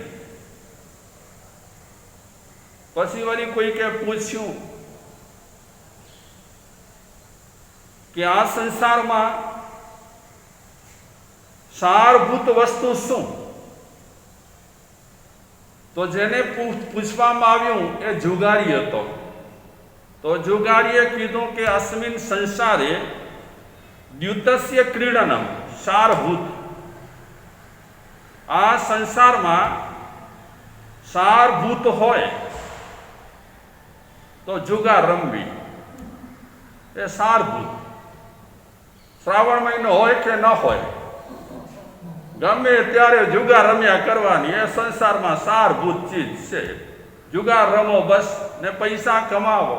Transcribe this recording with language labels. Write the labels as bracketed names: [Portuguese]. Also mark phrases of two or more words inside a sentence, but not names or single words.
[Gujarati] પછી વળી કોઈકે પૂછ્યું કે આ સંસારમાં સારભૂત વસ્તુ શું? તો જેને પૂછવામાં આવ્યું એ જુગારી હતો। તો જુગારીએ કીધું કે [Sanskrit] अस्मिन् संसारे द्युतस्य क्रीडनम सारभूत। [Gujarati] આ સંસાર માં સારભૂત હોય તો જુગાર રમવી એ સારભૂત. શ્રાવણ મહિનો હોય કે ન હોય, ગમે ત્યારે જુગાર રમ્યા કરવાની એ સંસારમાં સારભૂત ચીજ છે. જુગાર રમો બસ ને પૈસા કમાવો.